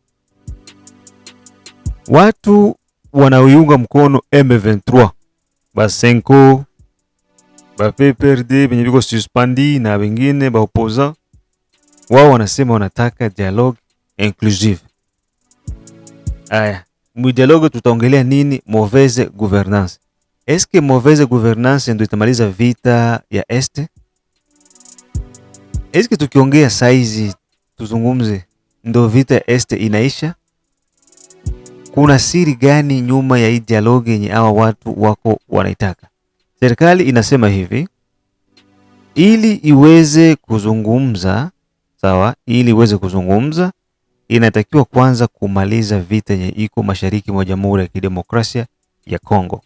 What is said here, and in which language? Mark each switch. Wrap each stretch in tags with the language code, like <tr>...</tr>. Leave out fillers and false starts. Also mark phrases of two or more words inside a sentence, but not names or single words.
<sw>Watu wanaoiunga mkono M23, Basenko, ba PPRD benye biko suspendi na wengine ba opposant, wao wanasema wanataka</sw> <fr>dialogue inclusive.</fr> <sw>Aya, dialogue tutaongelea nini?</sw> <fr>Mauvaise gouvernance. Est-ce que mauvaise gouvernance</fr> <sw>ndio itamaliza vita ya Este?</sw> <fr>Est-ce que</fr> <sw>tukiongea saizi tuzungumze ndio vita ya Este inaisha? Kuna siri gani nyuma ya hii dialogue yenye hawa watu wako wanaitaka? Serikali inasema hivi, ili iweze kuzungumza, sawa, ili iweze kuzungumza inatakiwa kwanza kumaliza vita yenye iko mashariki mwa Jamhuri ya Kidemokrasia ya Kongo.</sw>